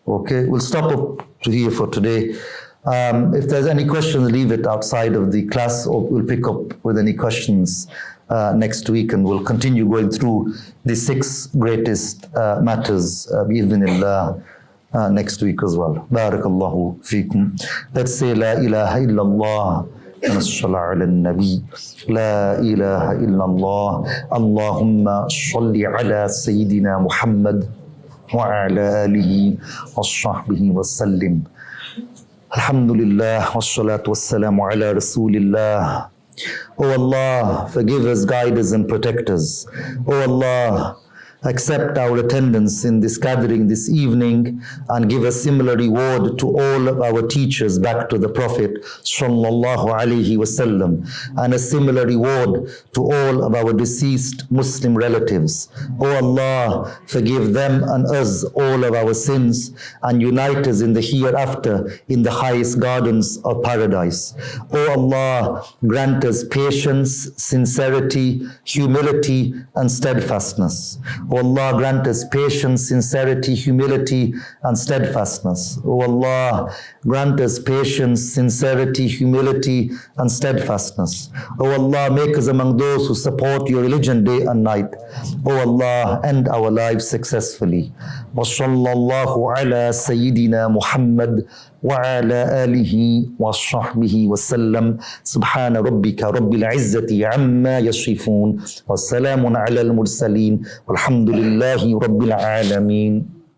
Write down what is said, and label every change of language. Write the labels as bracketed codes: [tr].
[en] Okay, we'll stop up to here for today. If there's any questions, leave it outside of the class, or we'll pick up with any questions next week, and we'll continue going through the 6 greatest matters bi'idhnillah next week as well. [ar] Barakallahu feekum. [en] Let's say [ar] La ilaha illallah. نصلى على النبي لا إله إلا الله اللهم صل على سيدنا محمد وعلى آله وصحبه وسلم الحمد لله والصلاة والسلام على رسول الله. [en] Oh Allah, forgive us, guide us and protect us. Oh Allah, accept our attendance in this gathering this evening and give a similar reward to all of our teachers back to the Prophet sallallahu alaihi wasallam, and a similar reward to all of our deceased Muslim relatives. Oh Allah, forgive them and us all of our sins and unite us in the hereafter in the highest gardens of paradise. Oh Allah, grant us patience, sincerity, humility and steadfastness. O Allah, grant us patience, sincerity, humility, and steadfastness. O Allah, grant us patience, sincerity, humility, and steadfastness. O Allah, make us among those who support your religion day and night. O Allah, end our lives successfully. Wa sallallahu ala Sayyidina Muhammad [ar] وعلى آله وصحبه وسلم سبحان ربك رب العزة عما يصفون والسلام على المرسلين والحمد لله رب العالمين.